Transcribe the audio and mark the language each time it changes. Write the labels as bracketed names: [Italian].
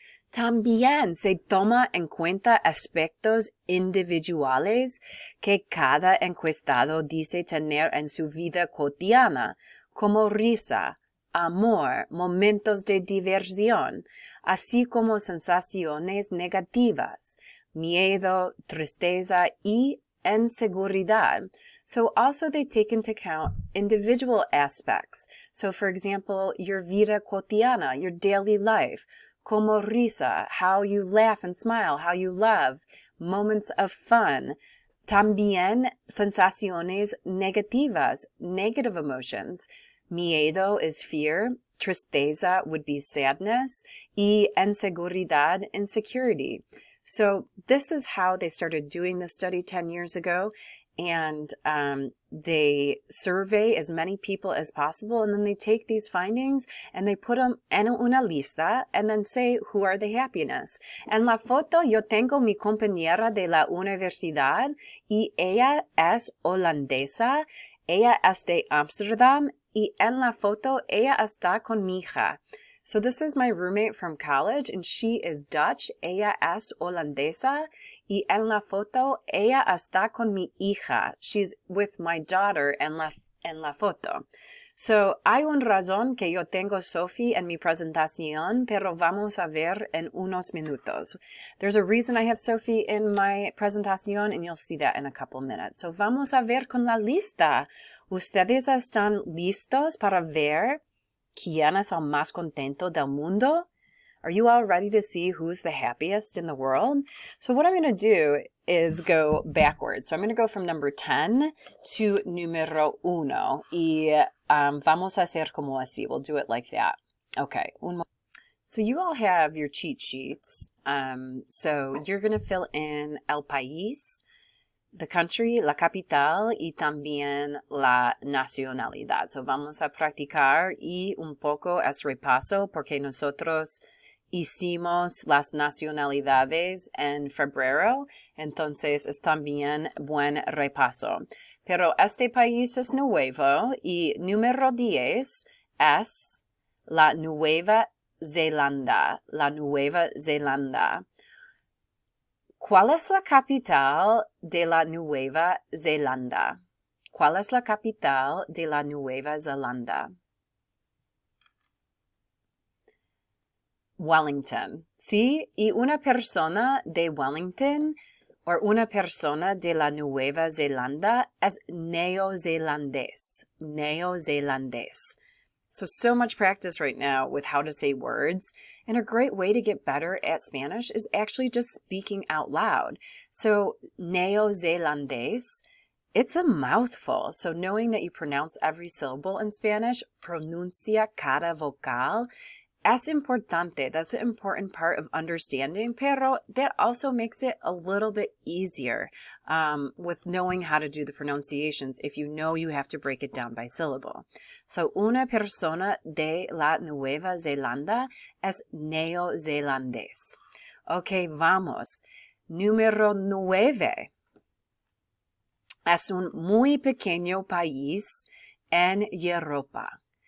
[Spanish] También se toma en cuenta aspectos individuales que cada encuestado dice tener en su vida cotidiana, como risa, amor, momentos de diversión, así como sensaciones negativas, miedo, tristeza y inseguridad. [English] So also they take into account individual aspects. So for example, your vida cotidiana, your daily life. [Spanish] como risa, [English] how you laugh and smile, how you love, moments of fun. [Spanish] También sensaciones negativas, [English] negative emotions. Miedo is fear. Tristeza would be sadness. [Spanish] Y inseguridad, [English] insecurity. So this is how they started doing the study 10 years ago. And they survey as many people as possible, and then they take these findings and they put them [Spanish] en una lista [English] and then say who are the happiness. [Spanish] En la foto yo tengo mi compañera de la universidad y ella es holandesa, ella es de Amsterdam y en la foto ella está con mi hija. [English] So this is my roommate from college and she is Dutch, [Spanish] ella es holandesa. Y en la foto, ella está con mi hija. [English] She's with my daughter [Spanish] en la foto. So, hay una razón que yo tengo Sophie en mi presentación, pero vamos a ver en unos minutos. [English] There's a reason I have Sophie in my presentación, and you'll see that in a couple minutes. [Spanish] So, vamos a ver con la lista. ¿Ustedes están listos para ver quién es el más contento del mundo? [English] Are you all ready to see who's the happiest in the world? So what I'm going to do is go backwards. So I'm going to go from number 10 to número 1. [Spanish] Y vamos a hacer como así. [English] We'll do it like that. [Spanish] Okay. [English] So you all have your cheat sheets. So you're going to fill in el país, the country, [Spanish] la capital y también la nacionalidad. So vamos a practicar y un poco es repaso porque nosotros hicimos las nacionalidades en febrero, entonces es también buen repaso. Pero este país es nuevo y número 10 es la Nueva Zelanda. La Nueva Zelanda. ¿Cuál es la capital de la Nueva Zelanda? ¿Cuál es la capital de la Nueva Zelanda? Wellington, ¿sí? Y una persona de Wellington o una persona de la Nueva Zelanda es neozelandés. Neozelandés. [English] So much practice right now with how to say words. And a great way to get better at Spanish is actually just speaking out loud. So neozelandés, it's a mouthful. So knowing that you pronounce every syllable in Spanish, [Spanish] pronuncia cada vocal, es importante. [English] That's an important part of understanding, pero that also makes it a little bit easier with knowing how to do the pronunciations if you know you have to break it down by syllable. [Spanish] So, una persona de la Nueva Zelanda es neozelandés. Ok, vamos. Número 9. Es un muy pequeño país en Europa.